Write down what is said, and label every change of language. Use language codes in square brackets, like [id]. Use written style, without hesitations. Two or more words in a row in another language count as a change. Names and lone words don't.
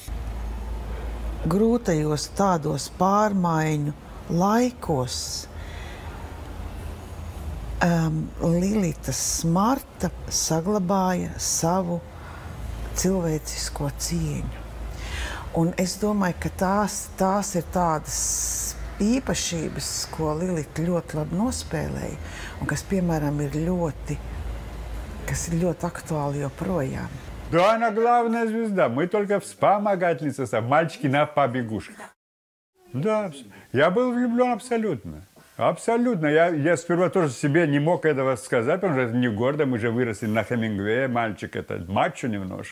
[lv] Grūtajos tādos pārmaiņu laikos Lilita Smarta saglabāja savu cilvēcisko cieņu. Un es domāju, ka tās ir tādas īpašības, ko Lilita ļoti labi nospēlēja, un kas, piemēram, ir ļoti aktuāli joprojām. [ru] Да, она главная звезда. Мы только вспомогательница, мальчики на побегушках. Да, я был влюблен абсолютно. Абсолютно. Я сперва тоже себе не мог этого сказать, потому что это не гордо. Мы же выросли на Хемингуэе. Мальчик это мачо немножко.